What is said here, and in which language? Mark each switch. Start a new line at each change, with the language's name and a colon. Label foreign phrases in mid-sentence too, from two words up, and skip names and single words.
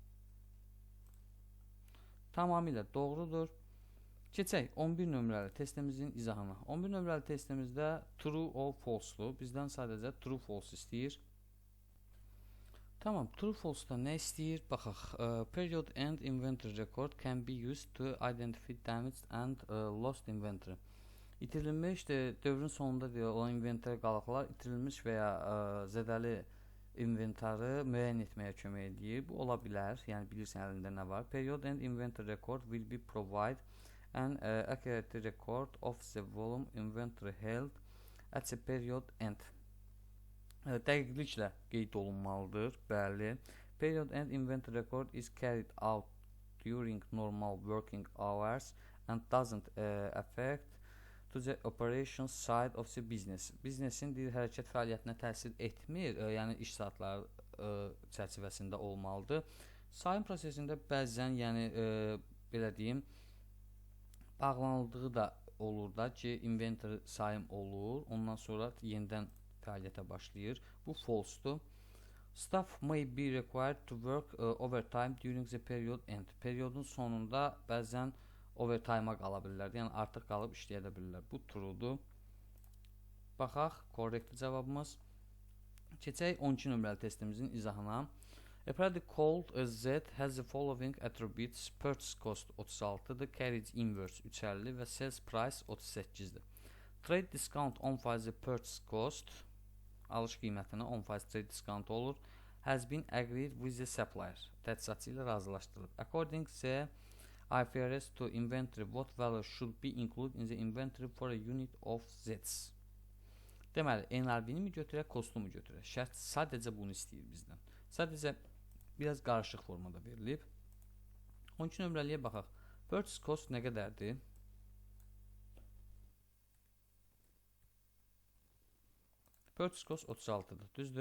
Azerbaijani: Tamamilə doğrudur. Keçək 11 nömrəli testimizin izahına. 11 nömrəli testimizdə
English: true or false-dur.
Azerbaijani: Bizdən sadəcə
English: true false
Azerbaijani: istəyir. Tamam,
English: true false-da
Azerbaijani: nə istəyir? Baxaq.
English: Period end inventory record can be used to identify damaged and lost inventory.
Azerbaijani: İtirilmiş, dövrün sonunda olan inventory qalıqlar itirilmiş və ya zədəli inventarı müəyyən etməyə kömək edir. Bu ola bilər. Yəni bilirsən əlində nə var.
English: Period and inventory record will be provide an accurate record of the volume inventory held at the period end.
Azerbaijani: Dəqiqliklə qeyd olunmalıdır. Bəli.
English: Period end inventory record is carried out during normal working hours and doesn't affect to the operation side of the business.
Azerbaijani: Biznesin hərəkət fəaliyyətinə təsir etmir, yəni iş saatları çərçivəsində olmalıdır. Sayım prosesində bəzən, yəni belə deyim, bağlanıldığı da olur da ki, inventory sayım olur, ondan sonra yenidən fəaliyyətə başlayır. Bu false-dur.
English: Staff may be required to work overtime during the period end.
Azerbaijani: Periodun sonunda bəzən overtime-a qala bilirlər. Yəni artıq qalıb işləyə də bilirlər. Bu true'dur. Baxaq, korrekt cavabımız. Keçək 12 nömrəli testimizin izahına.
English: A product called Z has the following attributes: purchase cost 36'dır, carriage inverse 350 və sales price 38'dir. Trade discount 10% purchase cost,
Azerbaijani: alış qiymətinə
English: 10% trade discount olur. Has been agreed with the supplier.
Azerbaijani: Təchizatçı ilə razılaşdırılıb.
English: According to IFRS to inventory, what value should be included in the inventory for a unit of Z's?
Azerbaijani: Deməli, NRV-ni mi götürək, cost-u mu götürək? Şərt sadəcə bunu istəyir bizdən. Sadəcə biraz qarışıq formada verilib. 12 nömrəliyə baxaq.
English: Purchase cost
Azerbaijani: nə qədərdir?
English: Purchase cost
Azerbaijani: 36'dır, düzdür.